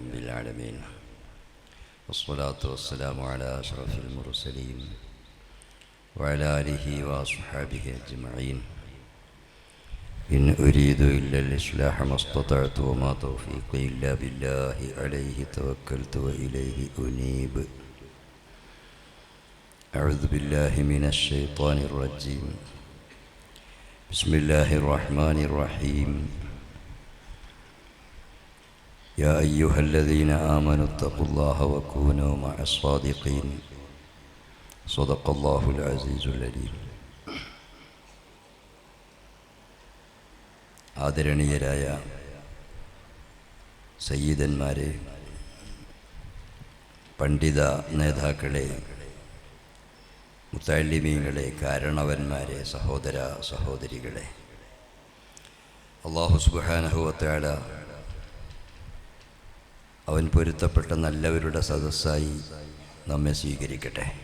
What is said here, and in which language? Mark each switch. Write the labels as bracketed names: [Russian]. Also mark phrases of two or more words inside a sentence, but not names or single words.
[Arabic] العالمين والصلاة والسلام على أشرف المرسلين وعلى آله وأصحابه أجمعين إن أريد إلا الإصلاح ما استطعت وما توفيقي إلا بالله عليه توكلت وإليه أنيب أعوذ بالله من الشيطان الرجيم بسم الله الرحمن الرحيم يا أيها الذين آمنوا اتقوا الله وكونوا مع الصادقين صدق الله العزيز العليم. [Malayalam] ആദരണീയരായ സയ്യിദന്മാരെ, പണ്ഡിത നേതാക്കളെ, മുത്തഅല്ലിമീങ്ങളെ, കാരണവന്മാരെ, സഹോദര സഹോദരികളെ, [Arabic] الله سبحانه وتعالى [Malayalam] അവൻ പൊരുത്തപ്പെട്ട നല്ലവരുടെ സദസ്സായി നമ്മെ സ്വീകരിക്കട്ടെ.